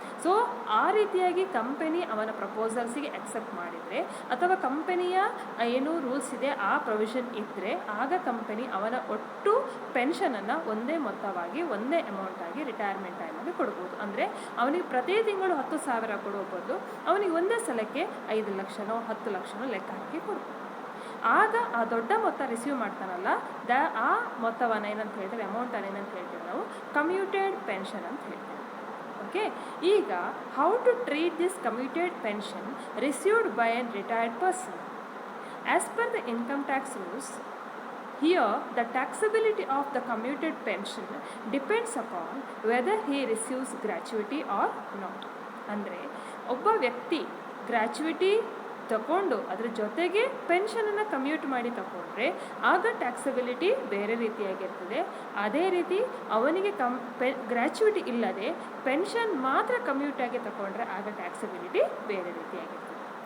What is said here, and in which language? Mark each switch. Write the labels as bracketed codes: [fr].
[kn] So ಆ ರೀತಿಯಾಗಿ company ಅವನ ಪ್ರಪೋಸಲ್ಸಿಗೆ ಅಕ್ಸೆಪ್ಟ್ ಮಾಡಿದರೆ ಅಥವಾ ಕಂಪನಿಯ ಏನು ರೂಲ್ಸ್ ಇದೆ ಆ ಪ್ರೊವಿಷನ್ ಇದ್ದರೆ ಆಗ ಕಂಪನಿ ಅವನ ಒಟ್ಟು ಪೆನ್ಷನನ್ನು ಒಂದೇ ಮೊತ್ತವಾಗಿ ಒಂದೇ ಅಮೌಂಟಾಗಿ ರಿಟೈರ್ಮೆಂಟ್ ಟೈಮಲ್ಲಿ ಕೊಡ್ಬೋದು. ಅಂದರೆ ಅವನಿಗೆ ಪ್ರತಿ ತಿಂಗಳು 10,000 ಕೊಡೋ ಬದಲು ಅವನಿಗೆ ಒಂದೇ ಸಲಕ್ಕೆ 5 ಲಕ್ಷನೋ 10 ಲಕ್ಷನೋ ಲೆಕ್ಕ ಹಾಕಿ ಕೊಡ್ಬೋದು. ಆಗ ಆ ದೊಡ್ಡ ಮೊತ್ತ ರಿಸೀವ್ ಮಾಡ್ತಾನಲ್ಲ, ಆ ಮೊತ್ತವನ್ನು ಏನಂತ ಹೇಳ್ತೇವೆ? ಅಮೌಂಟನ್ನು ಏನಂತ ಹೇಳ್ತೇವೆ ನಾವು? ಕಮ್ಯೂಟೆಡ್ ಪೆನ್ಷನ್ ಅಂತ ಹೇಳ್ತೇವೆ. [en] Okay, ಈಗ how to treat this commuted pension received by a retired person? As per the income tax rules, here the taxability of the commuted pension depends upon whether he receives gratuity or not. [kn] ಅಂದರೆ ಒಬ್ಬ ವ್ಯಕ್ತಿ gratuity ತಗೊಂಡು ಅದರ ಜೊತೆಗೆ ಪೆನ್ಷನನ್ನು commute ಮಾಡಿ ತಗೊಂಡ್ರೆ ಆಗ ಟ್ಯಾಕ್ಸಬಿಲಿಟಿ ಬೇರೆ ರೀತಿಯಾಗಿರ್ತದೆ. ಅದೇ ರೀತಿ ಅವನಿಗೆ ಗ್ರ್ಯಾಚುಯಿಟಿ ಇಲ್ಲದೆ ಪೆನ್ಷನ್ ಮಾತ್ರ ಕಮ್ಯೂಟ್ ಆಗಿ ತಗೊಂಡ್ರೆ ಆಗ ಟ್ಯಾಕ್ಸಬಿಲಿಟಿ ಬೇರೆ ರೀತಿಯಾಗಿರ್ತದೆ.